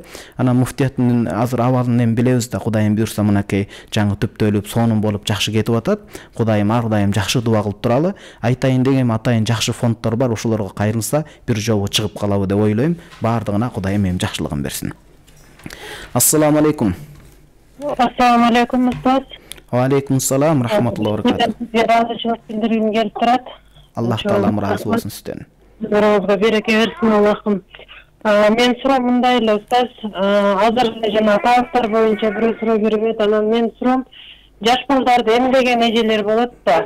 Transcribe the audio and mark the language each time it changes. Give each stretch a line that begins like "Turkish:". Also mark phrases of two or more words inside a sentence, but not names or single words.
Kyrgyz: Анан муфтияттын азыр абалын эми билебиз да, Кудайым буйрса мынакей жаңы түптөлүп, сонун болуп жакшы кетип атат. Кудайым ар дайым жакшы дуа кылып туралы. Айтайын дегем, атайын жакшы фонддор бар, ошолорго кайрылса бир жолу чыгып калабы деп ойлойм. Бардыгына Кудайым эми жакшылыгын берсин.
Arabic: السلام عليكم. السلام عليكم, устаз. وعليكم سلام ورحمة الله وبركاته.
Kyrgyz: Разычылык билдиргим келип турат. Аллах таалам разы болсун сизден. Зоруңузга береке берсин Аллахым. Мен суроом мындай эле, устаз. Азыр жана талаптар боюнча бирөө суроо бербейт. Анан мен суроом, жаш балдарды эмдеген эжелер болот да.